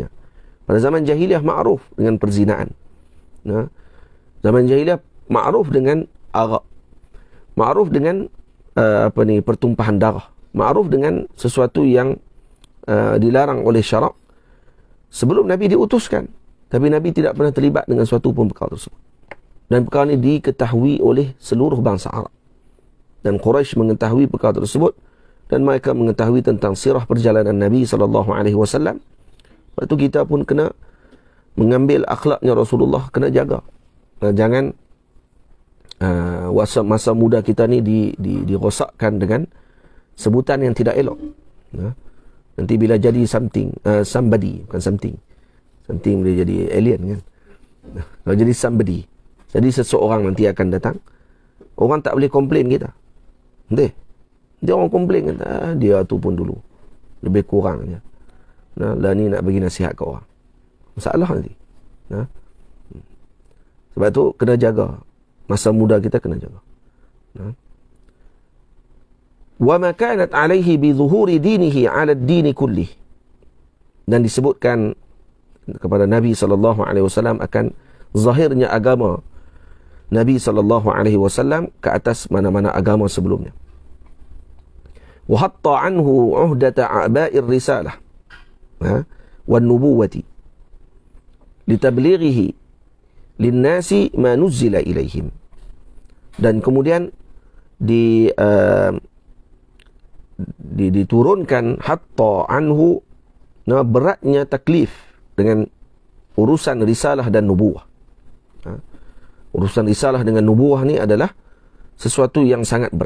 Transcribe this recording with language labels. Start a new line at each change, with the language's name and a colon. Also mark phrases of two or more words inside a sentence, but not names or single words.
Malay: Pada zaman jahiliyah ma'ruf dengan perzinaan. Nah, zaman jahiliyah ma'ruf dengan arak, ma'ruf dengan pertumpahan darah, ma'ruf dengan sesuatu yang dilarang oleh syarak sebelum Nabi diutuskan. Tapi Nabi tidak pernah terlibat dengan suatu pun perkara tersebut. Dan perkara ini diketahui oleh seluruh bangsa Arab. Dan Quraisy mengetahui perkara tersebut, dan mereka mengetahui tentang sirah perjalanan Nabi SAW. Lepas tu kita pun kena mengambil akhlaknya Rasulullah, kena jaga. Jangan masa muda kita ni dirosakkan dengan sebutan yang tidak elok. Nanti bila jadi somebody, bukan something boleh jadi alien kan. Kalau jadi somebody, jadi seseorang nanti akan datang, orang tak boleh komplain kita. Dia orang komplain kata, dia tu pun dulu lebih kurang je. Lah ni nak bagi nasihat ke orang, masalah nanti. Sebab tu kena jaga masa muda kita, kena jaga.
Arabic: وما كانت عليه بظهور دينه على الدين كله.
Malay: Dan disebutkan kepada Nabi SAW akan zahirnya agama Nabi SAW ke atas mana-mana agama sebelumnya.
Arabic: وحتى عنه أهدت أعباء الرسالة والنبوة لتبليغه للناس ما نزل إليهم.
Malay: Dan kemudian diturunkan
Arabic: حتى عنه,
Malay: beratnya taklif dengan urusan risalah dan nubuwah. Urusan risalah dengan nubuwah ni adalah sesuatu yang sangat berat.